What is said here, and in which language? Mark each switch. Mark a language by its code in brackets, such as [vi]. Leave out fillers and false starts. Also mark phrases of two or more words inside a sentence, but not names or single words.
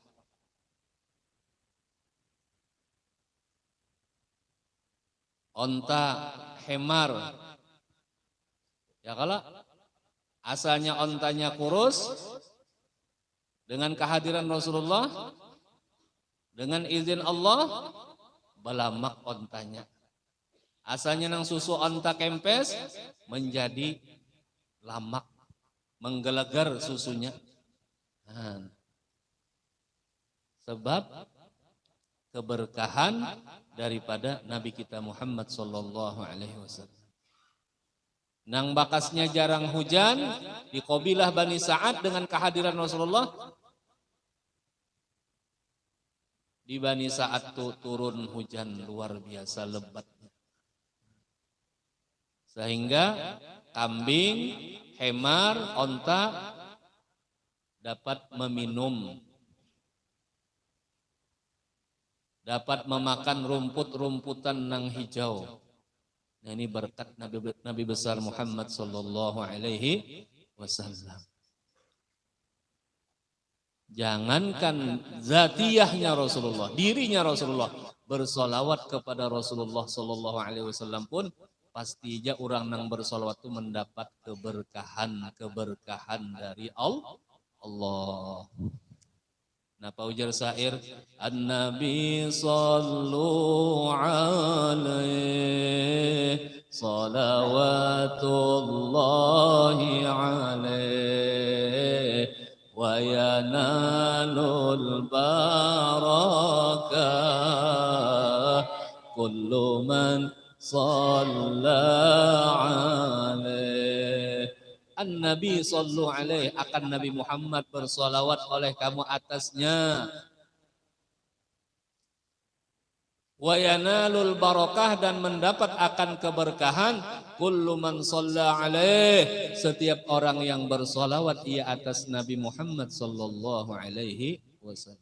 [bjn] Onta, hemar, ya kalau asalnya ontanya kurus, dengan kehadiran Rasulullah, dengan izin Allah, belamak ontanya. Asalnya nang susu onta kempes, menjadi lamak, menggelegar susunya. [id] Sebab keberkahan daripada Nabi kita Muhammad SAW. [bjn] Nang bakasnya jarang hujan di kabilah Bani Sa'ad dengan kehadiran Rasulullah. [id] Di Bani Sa'ad turun hujan luar biasa lebatnya. [bjn] Sehingga kambing, hemar, onta dapat meminum, dapat memakan rumput-rumputan nang hijau. [id] Nah, ini berkat Nabi besar Muhammad [ar] صلى الله عليه وسلم. [bjn] Jangankan zatiyahnya Rasulullah, dirinya Rasulullah, bersolawat kepada Rasulullah [ar] صلى الله عليه وسلم [bjn] pun pastinya orang nang bersolawat itu mendapat keberkahan dari Allah. Napa ujar syair? [ar] النبي صلوا عليه صلوات الله عليه وينال البركة كل من صلى عليه. النبي صلوا عليه, [id] akan Nabi Muhammad bersolawat oleh kamu atasnya. [ar] وينال البركة, [id] dan mendapat akan keberkahan [ar] كل من صلى عليه, [id] setiap orang yang bersolawat ia atas Nabi Muhammad [ar] صلى الله عليه وسلم.